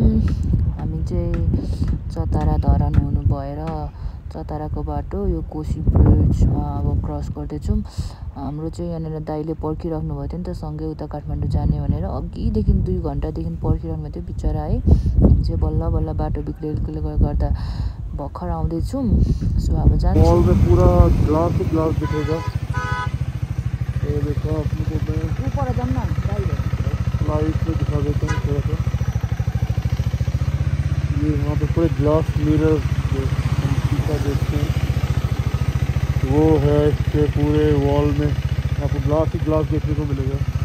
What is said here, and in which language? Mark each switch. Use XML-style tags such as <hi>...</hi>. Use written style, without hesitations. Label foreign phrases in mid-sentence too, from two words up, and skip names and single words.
<ne>हामी चाहिँ चतारा धरान हुनु भएर चताराको बाटो यो कोशी ब्रिजमा अब क्रस गर्दैछौँ। हाम्रो चाहिँ यहाँनिर दाइले पर्खिराख्नु भएको थियो नि त सँगै उता काठमाडौँ जाने भनेर, अघिदेखि 2 घन्टादेखि पर्खिरहनु भएको थियो बिचरा है। हामी चाहिँ बल्ल बाटो बिग्रेकोले गर्दा भर्खर आउँदैछौँ। सो अब जान्छौँ।</ne> <hi>मॉल में पूरा ग्लास ही ग्लास दिखेगा। ये देखो आपको मैं ऊपर जाऊँ ना लाइट में दिखा देता हूँ थोड़ा सा। ये यहाँ पे पूरे</hi> <en>glass mirror</en> <hi>शीशा देखते हैं, वो है इसके पूरे वॉल में आपको ग्लास ही ग्लास देखने को मिलेगा।</hi>